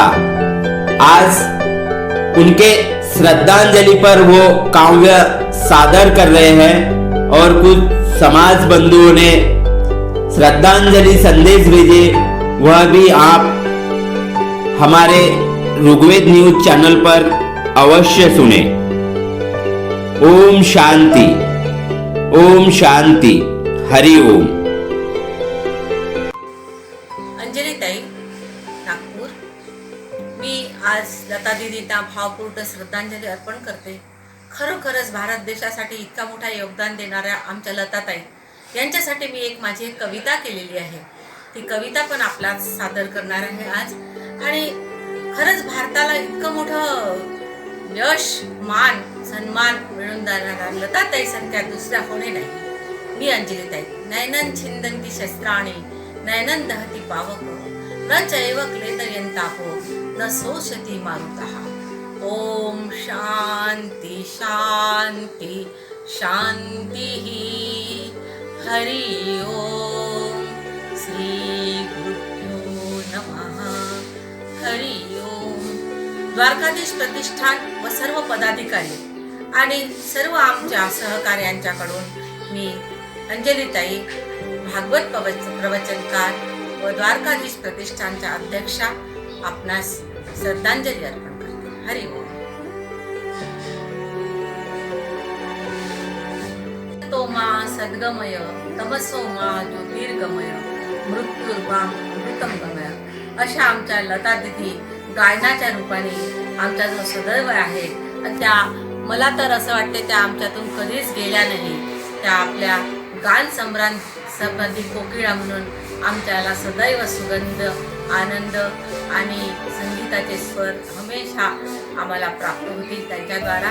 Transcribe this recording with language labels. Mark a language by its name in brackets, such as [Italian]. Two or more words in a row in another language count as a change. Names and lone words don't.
[Hindi] आज उनके श्रद्धांजलि पर वो काव्य सादर कर रहे हैं और कुछ समाज बंधुओं ने श्रद्धांजलि संदेश भेजे, वह भी आप हमारे ऋग्वेद न्यूज चैनल पर अवश्य सुने। [Sanskrit] ओम शांति, ओम शांति, हरि ओम। [Marathi] अंजलीताई, नागपूर। मी आज लता दीदींना भावपूर्ण श्रद्धांजली अर्पण करते। खरोखरच भारत देशासाठी इतका मोठा योगदान देणाऱ्या आमच्या लताताई यांच्यासाठी मी माझी एक कविता केलेली आहे। ती कविता पण आपला सादर करणार आहे आज। आणि खरंच भारताला इतकं मोठं यश, मान, सन्मान मिळवून देणाऱ्या लताताई संख्या दुसऱ्या कोणी नाही। मी अंजलीताई। [Sanskrit] नयनन छिंदंती शस्त्राणि नयनन दहती पावक न चैव क्लेदयन्तापो न शोषति मारुतः। ओम शांति शांति शांति। हरि ओम। श्री गुरुभ्यो नमः। हरि ओम। [Marathi] द्वारकाधीश प्रतिष्ठान व सर्व पदाधिकारी आणि सर्व आमच्या सहकार्यांच्याकडून मी अंजलीताई, भागवत प्रवचनकार व द्वारकाधीश प्रतिष्ठानच्या अध्यक्षा आपणास श्रद्धांजली अर्पण करते। [Sanskrit] हरि ओम। तोमा सद्गमय तमसोमा ज्योतिर्गमय मृत्युर्माम अमृतम गमय। [Marathi] अशा आमच्या लता दीदी गायनाच्या रूपाने आमच्या जो सदैव आहे, त्या मला तर असं वाटते त्या आमच्यातून कधीच गेल्या नाही। त्या आपल्या गान सम्राट कोकिळा म्हणून आमच्याला सदैव सुगंध, आनंद आणि संगीताचे स्वर हमेशा आम्हाला प्राप्त होतील त्यांच्याद्वारा।